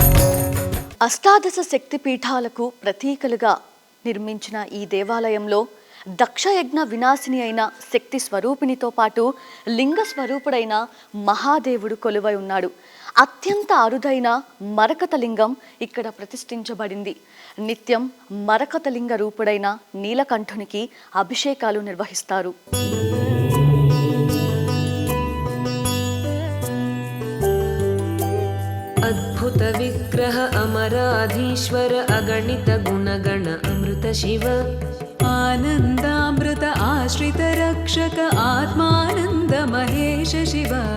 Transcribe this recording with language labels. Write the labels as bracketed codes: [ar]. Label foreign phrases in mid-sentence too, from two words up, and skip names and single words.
[te] అష్టాదశ శక్తిపీఠాలకు ప్రతీకలుగా నిర్మించిన ఈ దేవాలయంలో దక్షయజ్ఞ వినాశిని అయిన శక్తి స్వరూపిణితో పాటు లింగ స్వరూపుడైన మహాదేవుడు కొలువై ఉన్నాడు. అత్యంత అరుదైన మరకత లింగం ఇక్కడ ప్రతిష్ఠించబడింది. నిత్యం మరకత లింగ రూపుడైన నీలకంఠునికి అభిషేకాలు నిర్వహిస్తారు. [sa] अद्भुत विग्रह अमराधीश्वर अगणित गुणगण अमृत शिव आनन्दामृत आश्रित रक्षक आत्मानन्द महेश शिव